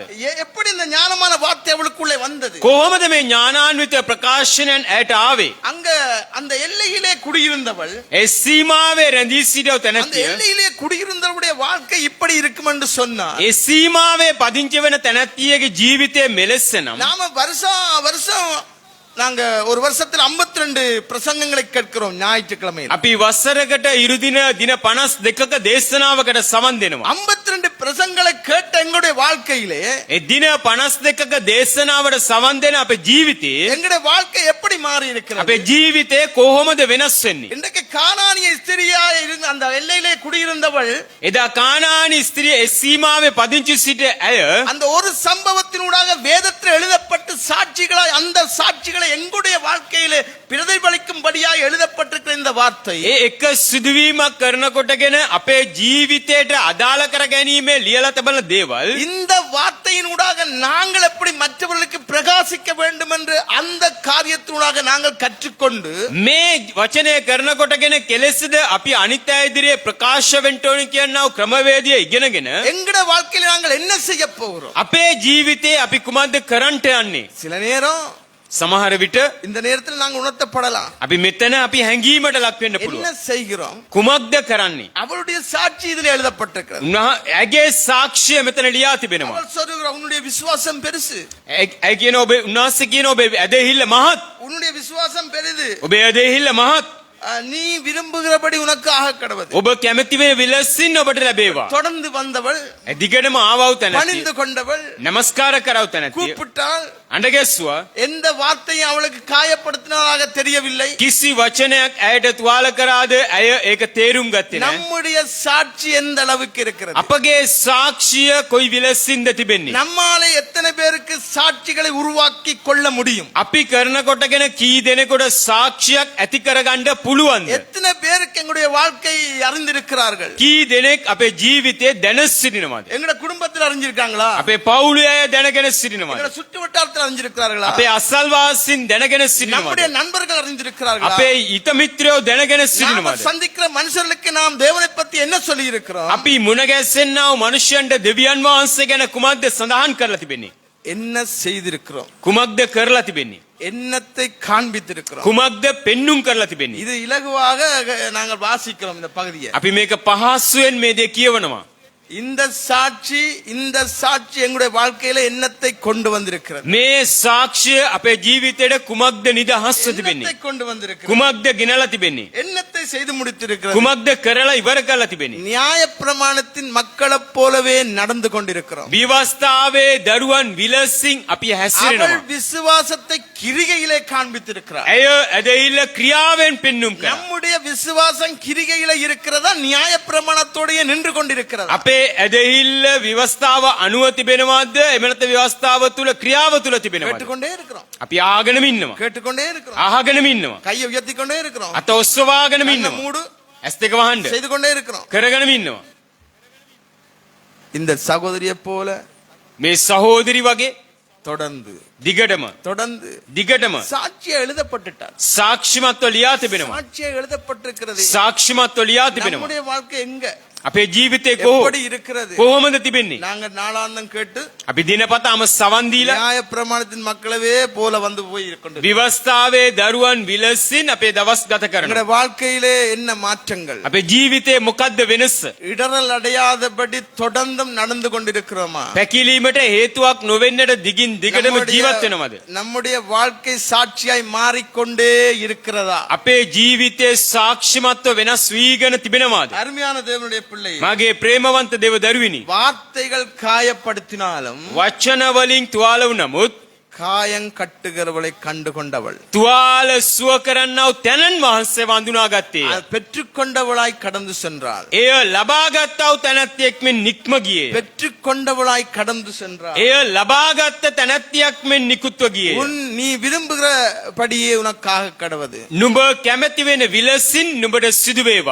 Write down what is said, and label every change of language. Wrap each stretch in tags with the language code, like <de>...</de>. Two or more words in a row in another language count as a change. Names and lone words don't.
<ta>எப்படி இந்த ஞானமான வார்த்தை அவளுக்குள்ளே வந்தது?</ta> <si>කොහොමද මේ ඥානාන්විත ප්‍රකාශනයන් ඇයට ආවේ?</si> <ta>அங்க அந்த எல்லையிலே குடியிருந்தவள்,</ta> <si>ඒ සීමාවේ රැඳී සිටව</si> <ta>அந்த</ta> <si>තැනැත්තිය</si> <ta>எல்லையிலே குடியிருந்தவளுடைய வாழ்க்கை இப்படி இருக்கும் என்று சொன்னார்.</ta> <si>ඒ සීමාවේ පදිංචි වෙන තැනැත්තියගේ ජීවිතය මෙලෙස නම්</si> <ta>நாம வருஷம் நாங்க ஒரு வருஷத்துல 52 பிரசங்கங்களை கேட்கிறோம் ஞாயிற்றுக்கிழமையில்.</ta> <si>අපි වසරකට ඉරුදින දින 52ක දේශනාවකට සවන් දෙනවා.</si> <ta>52 பிரசங்களை கேட்ட எங்களுடைய வாழ்க்கையிலே</ta> <si>ඒ දින 52ක දේශනාවට සවන් දෙන අපේ ජීවිතේ</si> <ta>எங்களுடைய வாழ்க்கை எப்படி மாறி இருக்கிறது?</ta> <si>අපේ ජීවිතේ කොහොමද වෙනස් වෙන්නේ?</si> <ta>இன்றைக்கு கானானிய ஸ்திரியா இருந்த அந்த எல்லையிலே குடியிருந்தவள்</ta> <si>එදා කානානි ස්ත්‍රිය ඒ සීමාවේ පදිංචි සිට ඇය</si> <ta>அந்த ஒரு சம்பவத்தினூடாக வேதத்தில் எழுதப்பட்டு சாட்சிகளாய் அந்த சாட்சிகளை எங்களுடைய வாழ்க்கையிலே பிரதிபலிக்கும்படியாக எழுதப்பட்டிருக்கிற இந்த வார்த்தை</ta> <si>ඒ එක සිදුවීමක් කරනකොටගෙන අපේ ජීවිතයට අදාළ කර ගැනීමේ ලියලා තබන දේවල්</si> <ta>இந்த வார்த்தையினூடாக நாங்கள் எப்படி மற்றவர்களுக்கு பிரகாசிக்க வேண்டும் என்று அந்த காரியத்தினூடாக நாங்கள் கற்றுக்கொண்டு</ta> <si>මේ වචනය කරනකොටගෙන කෙලෙසද අපි අනිත් අය ඉදිරියේ ප්‍රකාශ වෙන්න ඕන කියනව ක්‍රමවේදය ඉගෙනගෙන</si> <ta>எங்களுடைய வாழ்க்கையில் நாங்கள் என்ன செய்ய போகிறோம்?</ta> <si>අපේ ජීවිතේ අපි කුමක්ද කරන්නට යන්නේ?</si> <ta>சில நேரம்</ta> <si>සමහර විට</si> <ta>இந்த நேரத்தில் நாங்கள் உணர்த்தப்படலாம்.</ta> <si>අපි මෙතන අපි හැංගීමට ලක් වෙන්න</si> <ta>என்ன</ta> <si>පුළුවන්.</si> <ta>செய்கிறோம்?</ta> <si>කුමක්ද කරන්නේ?</si> <ta>அவளுடைய சாட்சி இதில் எழுதப்பட்டிருக்கிறது.</ta> <si>ඇගේ සාක්ෂිය මෙතන ලියා තිබෙනවා.</si> <ta>அவள் சொல்லுகிறாள், உன்னுடைய விசுவாசம் பெருசு,</ta> <si>ඇයි කියන ඔබ උන්වහන්සේ කියන ඔබ ඇදහිල්ල මහත්.</si> <ta>உன்னுடைய விசுவாசம் பெரிது,</ta> <si>ඔබේ ඇදහිල්ල මහත්.</si> <ta>நீ விரும்புகிறபடி உனக்கு ஆக கடவுது.</ta> <si>ඔබ කැමති වේ විලසින් ඔබට ලැබේවා.</si> <ta>தொடர்ந்து வந்தவள்,</ta> <si>දිගටම ආවව තැනැත්තිය.</si> <ta>பணிந்து கொண்டவள்,</ta> <si>නමස්කාර කරව තැනැත්තිය.</si> <ta>கூப்பிட்டாள்.</ta> <si>අඬගැස්සුවා.</si> <ta>எந்த வார்த்தையும் அவளுக்கு காயப்படுத்தினதாக தெரியவில்லை.</ta> <si>කිසි වචනයක් ඇයට තුවාල කරාද ඇය ඒක තේරුම් ගත්තේ නැහැ.</si> <ta>நம்முடைய சாட்சி எந்த அளவுக்கு இருக்கிறது?</ta> <si>අපගේ සාක්ෂිය කොයි විලසින්ද තිබෙන්නේ?</si> <ta>நம்மாலே எத்தனை பேருக்கு சாட்சிகளை உருவாக்கி கொள்ள முடியும்?</ta> <si>අපි කරනකොටගෙන කී දෙනෙකුට සාක්ෂියක් ඇති කරගන්න පුළුවන්ද?</si> <ta>எத்தனை பேருக்கு எங்களுடைய வாழ்க்கை அறிந்திருக்கிறார்கள்?</ta> <si>කී දෙනෙක් අපේ ජීවිතේ දැන සිටිනවද?</si> <ta>எங்கட குடும்பத்தில் அறிஞ்சிருக்காங்களா?</ta> <si>අපේ පවුලේ අය දැනගෙන සිටිනවද?</si> <ta>எங்கட சுற்று வட்டாரத்தில் அறிஞ்சிருக்கிறார்களா?</ta> <si>අපේ අසල්වාසීන් දැනගෙන</si> <ta>நம்முடைய</ta> <si>සිටිනවද?</si> <ta>நண்பர்கள் அறிஞ்சிருக்கிறார்களா?</ta> <si>අපේ හිත මිත්‍රයෝ දැනගෙන</si> <ta>நாம</ta> <si>සිටිනවද?</si> <ta>சந்திக்கிற மனுஷர்களுக்கு நாம் தேவனை பத்தி என்ன சொல்லி இருக்கிறோம்?</ta> <si>අපි මුණ ගැස්සෙන්නව මනුෂ්‍යයන්ට දෙවියන් වහන්සේ ගැන කුමක්ද සඳහන් කරලා තිබෙන්නේ?</si> <ta>என்ன செய்திருக்கிறோம்?</ta> <si>කුමක්ද කරලා තිබෙන්නේ?</si> <ta>என்னத்தை காண்பித்திருக்கிறோம்?</ta> <si>කුමක්ද පෙන්눔 කරලා තිබෙන්නේ?</si> <ta>இது இலகுவாக நாங்கள் வாசிக்கிறோம் இந்த பகுதியை.</ta> <si>අපි මේක පහසුවෙන් මේ දේ කියවනවා.</si> <ta>இந்த சாட்சி எங்களுடைய வாழ்க்கையில எண்ணத்தை கொண்டு வந்திருக்கிறது.</ta> <si>මේ සාක්ෂිය අපේ ජීවිතයට කුමක්ද නිදහස්ව තිබෙන්නේ?</si> <ta>எண்ணத்தை கொண்டு வந்திருக்கிறது.</ta> <si>කුමක්ද ගෙනලා තිබෙන්නේ?</si> <ta>எண்ணத்தை செய்து முடித்திருக்கிறது.</ta> <si>කුමක්ද කරලා ඉවර කරලා තිබෙන්නේ?</si> <ta>நியாயப்பிரமாணத்தின் மக்களைப் போலவே நடந்து கொண்டிருக்கிறோம்.</ta> <si>විවස්ථාවේ දරුවන් විලසින් අපි</si> <ta>அவள்</ta> <si>හැසිරෙනවා.</si> <ta>விசுவாசத்தை கிரிகையிலே காண்பித்திருக்கிறார்.</ta> <si>ඇය ඇදහිල්ල ක්‍රියාවෙන් පෙන්눔 කරා.</si> <ta>நம்முடைய விசுவாசம் கிரிகையில இருக்கிறதா நியாயப்பிரமாணத்தோடயே நின்று கொண்டிருக்கிறது?</ta> <si>අපේ ඇදහිල්ල විවස්ථාව අනුව තිබෙනවද? එහෙම නැත්නම් විවස්ථාව තුල ක්‍රියාව තුල තිබෙනවද?</si> <ta>கேட்டுக்கொண்டே இருக்கிறோம்,</ta> <si>අපි ආගෙනම ඉන්නවා.</si> <ta>கேட்டுக்கொண்டே இருக்கிறோம்,</ta> <si>අහගෙනම ඉන්නවා.</si> <ta>கையை உயர்த்தி கொண்டே இருக்கிறோம்,</ta> <si>අත ඔස්සවාගෙනම</si> <ta>கண்ணை</ta> <si>ඉන්නවා.</si> <ta>மூடு</ta> <si>ඇස් දෙක වහන්න.</si> <ta>செய்து கொண்டே இருக்கிறோம்.</ta> <si>කරගෙනම ඉන්නවා.</si> <ta>இந்த சகோதரியை போல</ta> <si>මේ සහෝදරි වගේ</si> <ta>தொடர்ந்து</ta> <si>දිගටම</si> <ta>தொடர்ந்து</ta> <si>දිගටම</si> <ta>சாட்சியா எழுதப்பட்டுட்டார்.</ta> <si>සාක්ෂිමත්ව ලියා තිබෙනවා.</si> <ta>சாட்சியா எழுதப்பட்டிருக்கிறது.</ta> <si>සාක්ෂිමත්ව ලියා තිබෙනවා.</si> <ta>நம்முடைய வாழ்க்கை எங்க</ta> <si>අපේ ජීවිතේ</si> <ta>எப்படி இருக்கிறது?</ta> <si>කොහොමද තිබෙන්නේ?</si> <ta>நாங்க நாளாந்தம் கேட்டு</ta> <si>අපි දිනපතාම සවන් දීලා</si> <ta>நியாய பிரமாணத்தின் மக்களவே போல வந்து போய் கொண்டு</ta> <si>විවස්ථාවේ දරුවන් විලසින් අපේ දවස් ගත කරනවා.</si> <ta>எங்களுடைய வாழ்க்கையிலே என்ன மாற்றங்கள்?</ta> <si>අපේ ජීවිතේ මොකද්ද වෙනස?</si> <ta>இடரல் அடையாதபடி தொடர்ந்தும் நடந்து கொண்டிருக்கிறோமா?</ta> <si>පැකිලීමට හේතුවක් නොවෙන්නට දිගින් දිගටම ජීවත් වෙනවද?</si> <ta>நம்முடைய வாழ்க்கை சாட்சியாய் மாறிக்கொண்டே இருக்கிறதா?</ta> <si>අපේ ජීවිතේ සාක්ෂිමත්ව වෙනස් වීගෙන තිබෙනවාද?</si> <ta>அருமையான தேவனுடைய பிள்ளை,</ta> <si>මගේ ප්‍රේමවන්ත දේව දරුවිනි,</si> <ta>வார்த்தைகள் காயப்படுத்தினாலும்</ta> <si>වචන වලින් තුවාල වුනමුත්</si> <ta>காயம் கட்டுகிறவளை கண்டு கொண்டவள்,</ta> <si>තුවාල සුව කරන්නව තැනන් වහන්සේ වඳුනාගත්තේ.</si> <ta>பெற்றுக்கொண்டவளாய் கடந்து சென்றாள்.</ta> <si>එය ලබාගත්තව තැනැත්තියෙක් මෙන් නික්ම ගියේ.</si> <ta>பெற்றுக்கொண்டவளாய் கடந்து சென்றாள்.</ta> <si>එය ලබාගත්ත තැනැත්තියක් මෙන් නිකුත්ව ගියේ.</si> <ta>நீ விரும்புகிறபடியே உனக்காக கடவது.</ta> <si>නුඹ කැමැති වෙන විලසින් නුඹට සිදු වේවා.</si>